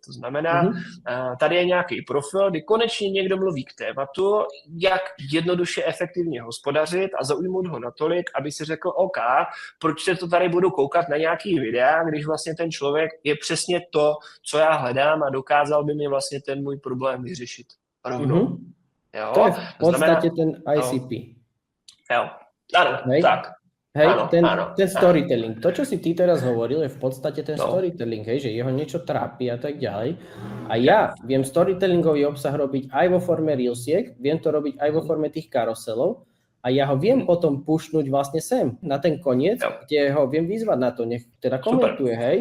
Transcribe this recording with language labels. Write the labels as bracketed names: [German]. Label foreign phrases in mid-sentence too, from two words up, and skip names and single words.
[Czech] To znamená, tady je nějaký profil, kdy konečně někdo mluví k tématu, jak jednoduše efektivně hospodařit a zaujmout ho natolik, aby si řekl, OK, proč se to tady budu koukat na nějaký videa, když vlastně ten člověk je přesně to, co já hledám a dokázal by mi vlastně ten můj problém vyřešit rovnou. Jo? To je v podstatě ten ICP. Jo, ano, [Slovak] hej? tak. Hej, Áno, ten storytelling. To, čo si ty teraz hovoril, je v podstate ten No. storytelling, hej, že jeho niečo trápi a tak ďalej. A ja viem storytellingový obsah robiť aj vo forme reelsiek, viem to robiť aj vo forme tých karuselov a ja ho viem potom pušnúť vlastne sem, na ten koniec, kde ho viem vyzvať na to, nech teda komentuje, hej.